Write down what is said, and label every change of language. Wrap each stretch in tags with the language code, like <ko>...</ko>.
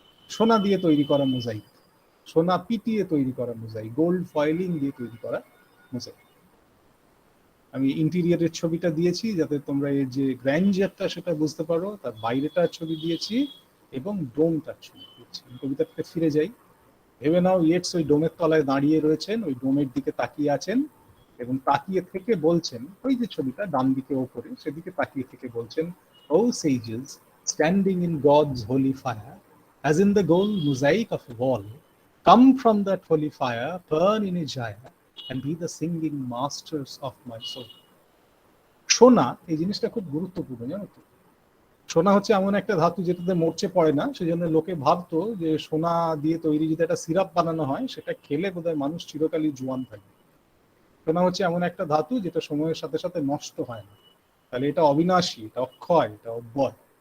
<bn>সোনা দিয়ে তৈরি করা মোজাইক, সোনা পিটিয়ে তৈরি করা মোজাইক, গোল্ড ফয়েলিং দিয়ে তৈরি করা মোজাইক। আমি ইন্টেরিয়রের ছবিটা দিয়েছি যাতে তোমরা এর যে গ্র্যান্ডিয়ারটা সেটা বুঝতে পারো। তার বাইরেটার ছবি দিয়েছি এবং ডোমটার ছবি দিয়েছি। কবিতাটাকে ফিরে যাই। ভেবে নাও ইয়েটস ওই ডোমের তলায় দাঁড়িয়ে রয়েছেন, ওই ডোমের দিকে তাকিয়ে আছেন এবং তাকিয়ে থেকে বলছেন, ওই যে ছবিটা ডান দিকে ওপরে, সেদিকে তাকিয়ে থেকে বলছেন, ও</bn> <en>sages standing in God's holy fire, as in the gold mosaic of a wall, come from that holy fire, burn in a jaya, and be the singing masters of my soul।</en> <bn>সোনা এই জিনিসটা খুব গুরুত্বপূর্ণ, জানো তো। সোনা হচ্ছে এমন একটা ধাতু যেটাতে মরচে পড়ে না, সেজন্য লোকে ভাবতো যে সোনা দিয়ে তৈরি যদি একটা সিরাপ বানানো হয়, সেটা খেলে বোধহয় মানুষ চিরকালই জোয়ান থাকবে। সোনা হচ্ছে এমন একটা ধাতু যেটা সময়ের সাথে সাথে নষ্ট হয় না, তাহলে এটা অবিনাশী, এটা অক্ষয়, এটা অব্যয়।</bn>